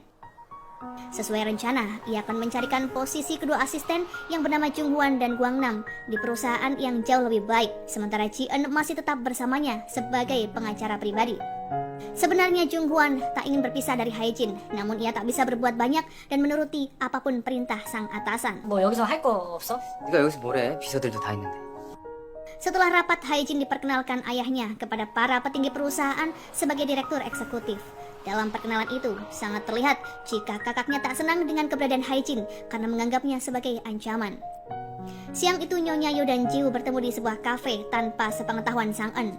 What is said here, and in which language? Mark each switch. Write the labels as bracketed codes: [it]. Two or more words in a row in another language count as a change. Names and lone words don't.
[id] Sesuai rencana, ia akan mencarikan posisi kedua asisten yang bernama Jung Hwan dan Gwang Nam di perusahaan yang jauh lebih baik, sementara Ji-eun masih tetap bersamanya sebagai pengacara pribadi. Sebenarnya Jung Hwan tak ingin berpisah dari Hae-jin, namun ia tak bisa berbuat banyak dan menuruti apapun perintah sang atasan. [ko] 뭐 여기서 할 거 없어? 네가 여기서 뭐래? 비서들도 다 있는데. [id] Setelah rapat, Hae-jin diperkenalkan ayahnya kepada para petinggi perusahaan sebagai direktur eksekutif. Dalam perkenalan itu, sangat terlihat jika kakaknya tak senang dengan keberadaan Hae-jin karena menganggapnya sebagai ancaman. Siang itu, Nyonya Yo dan Jiwoo bertemu di sebuah kafe tanpa sepengetahuan Sang-eun.